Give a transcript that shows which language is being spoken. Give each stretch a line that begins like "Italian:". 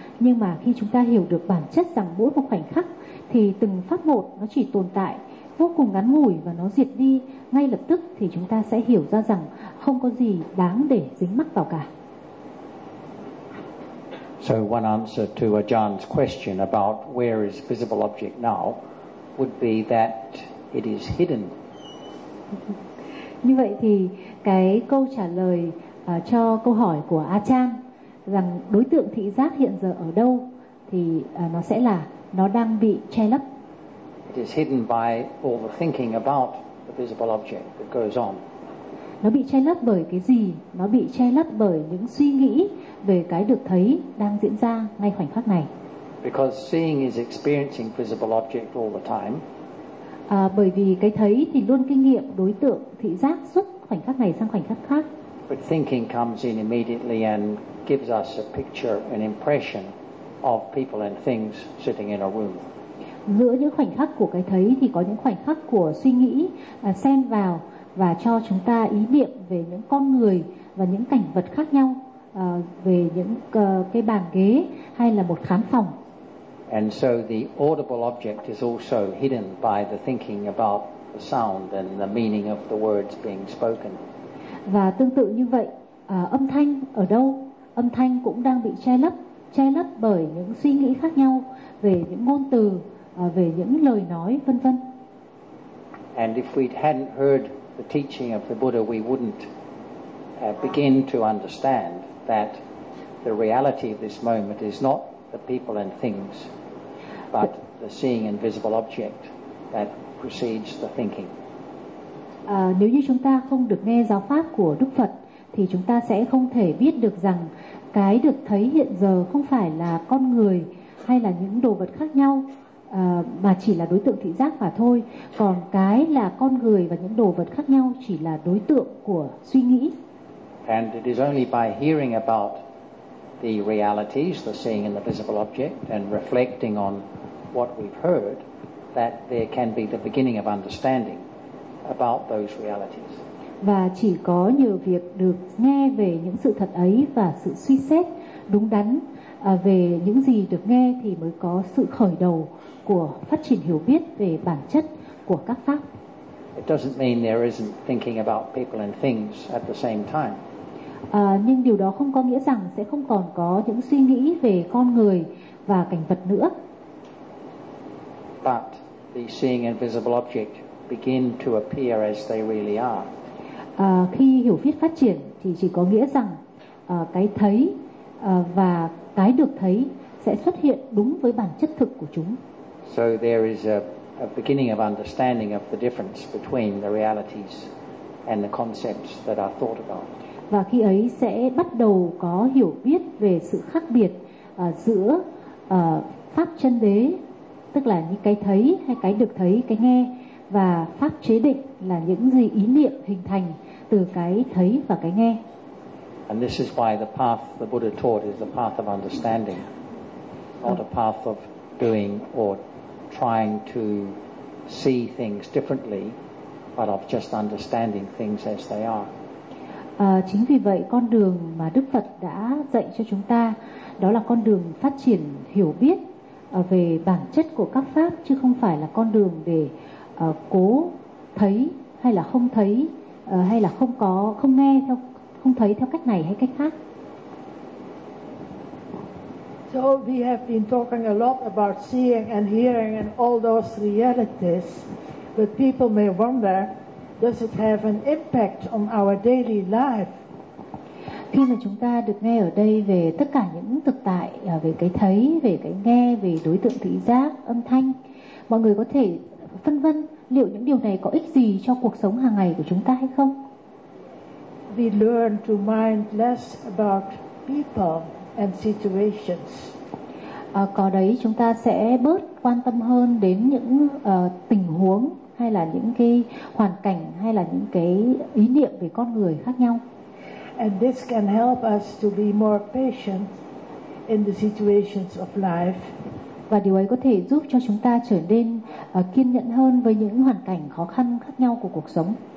Vietnamese: Nhưng mà khi chúng ta hiểu được bản chất rằng mỗi một khoảnh khắc thì từng pháp một nó chỉ tồn tại vô cùng ngắn ngủi và nó diệt đi ngay lập tức, thì chúng ta sẽ hiểu ra rằng không có gì đáng để dính mắc vào cả.
English: So one answer to Ajahn's question about where is visible object now would be that it is hidden.
Vietnamese: Như vậy thì cái câu trả lời cho câu hỏi của A Chan rằng đối tượng thị giác hiện giờ ở đâu thì nó sẽ là nó đang bị che lấp.
English: It is hidden by all the thinking about the visible object that goes on.
Vietnamese: Nó bị che lấp bởi cái gì? Nó bị che lấp bởi những suy nghĩ về cái được thấy đang diễn ra ngay khoảnh khắc này.
English: Because seeing is experiencing visible object all the time.
Vietnamese: À, bởi vì cái thấy thì luôn kinh nghiệm đối tượng thị giác suốt khoảnh khắc này sang khoảnh khắc khác.
English: But thinking comes in immediately and gives us a picture, an impression of people and things sitting in a room.
Vietnamese: Giữa những khoảnh khắc của cái thấy thì có những khoảnh khắc của suy nghĩ xen vào và cho chúng ta ý niệm về những con người và những cảnh vật khác nhau, về những cái bàn ghế hay là một khán phòng.
English: And so the audible object is also hidden by the thinking about the sound and the meaning of the words being spoken.
Vietnamese: Và tương tự như vậy, âm thanh ở đâu? Âm thanh cũng đang bị che lấp bởi những suy nghĩ khác nhau về những ngôn từ, về những lời nói, vân vân.
English: And if we hadn't heard the teaching of the Buddha, we wouldn't begin to understand that the reality of this moment is not the people and things, but the seeing invisible object that precedes the thinking.
Vietnamese: Nếu như chúng ta không được nghe giáo pháp của Đức Phật, thì chúng ta sẽ không thể biết được rằng cái được thấy hiện giờ không phải là con người hay là những đồ vật khác nhau, mà chỉ là đối tượng thị giác mà thôi. Còn cái là con người và những đồ vật khác nhau chỉ là đối tượng của suy nghĩ.
English: And it is only by hearing about the realities, the seeing and the visible object, and reflecting on what we've heard, that there can be the beginning of understanding about those realities.
Vietnamese: Và chỉ có nhờ việc được nghe về những sự thật ấy và sự suy xét đúng đắn về những gì được nghe thì mới có sự khởi đầu của phát triển hiểu biết về bản chất của các pháp.
English: It doesn't mean there isn't thinking about people and things at the same time.
Vietnamese: Nhưng điều đó không có nghĩa rằng sẽ không còn có những suy nghĩ về con người và cảnh vật nữa.
English: But the seeing invisible object begin to appear as they really are.
Vietnamese: Khi hiểu biết phát triển thì chỉ có nghĩa rằng cái thấy và cái được thấy sẽ xuất hiện đúng với bản chất thực của chúng.
English: So there is a beginning of understanding of the difference between the realities and the concepts that are thought about.
Vietnamese: Và khi ấy sẽ bắt đầu có hiểu biết về sự khác biệt giữa pháp chân đế, tức là những cái thấy hay cái được thấy, cái nghe, và pháp chế định là những gì ý niệm hình thành từ cái thấy và cái nghe.
English: And this is why the path the Buddha taught is the path of understanding, not a path of doing or trying to see things differently, but of just understanding things as they are.
Vietnamese: Chính vì vậy con đường mà Đức Phật đã dạy cho chúng ta đó là con đường phát triển hiểu biết về bản chất của các pháp, chứ không phải là con đường để cố thấy hay là không thấy, hay là không có, không nghe theo, không thấy theo cách này hay cách khác.
English: So we have been talking a lot about seeing and hearing and all those realities, but people may wonder, does it have an impact on our daily life?
Vietnamese: Khi mà chúng ta được nghe ở đây về tất cả những thực tại, về cái thấy, về cái nghe, về đối tượng thị giác, âm thanh, mọi người có thể phân vân liệu những điều này có ích gì cho cuộc sống hàng ngày của chúng ta hay không?
English: We learn to mind less about people and situations.
Vietnamese: Có đấy, chúng ta sẽ bớt quan tâm hơn đến những tình huống hay là những cái hoàn cảnh hay là những cái ý niệm về con người khác nhau.
English: And this can help us to be more patient in the situations of life.
Vietnamese: Và điều ấy có thể giúp cho chúng ta trở nên kiên nhẫn hơn với những hoàn cảnh khó khăn khác nhau của cuộc sống.